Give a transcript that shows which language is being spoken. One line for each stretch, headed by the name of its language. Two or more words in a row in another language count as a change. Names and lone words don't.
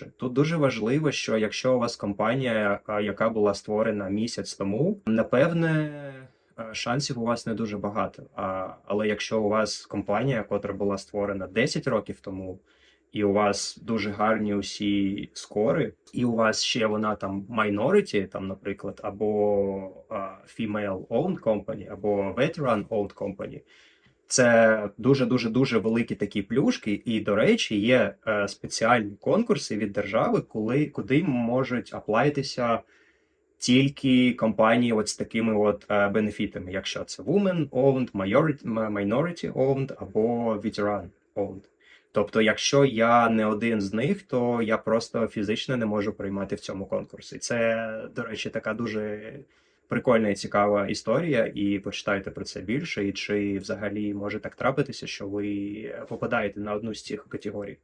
Ukrainian: Тут дуже важливо, що якщо у вас компанія, яка була створена місяць тому, напевне, шансів у вас не дуже багато. Але якщо у вас компанія, котра була створена 10 років тому, і у вас дуже гарні усі скори, і у вас ще вона там minority, там, наприклад, або
English: female-owned company,
Ukrainian: або
English: veteran-owned company,
Ukrainian: це дуже великі такі плюшки, і, до речі, є спеціальні конкурси від держави, куди можуть аплайтися тільки компанії з такими бенефітами, якщо це
English: women-owned, minority-owned
Ukrainian: або veteran-owned. Тобто, якщо я не один з них, то я просто фізично не можу приймати в цьому конкурсі. Це, до речі, така дуже прикольна і цікава історія, і почитайте про це більше, і чи взагалі може так трапитися, що ви попадаєте на одну з цих категорій.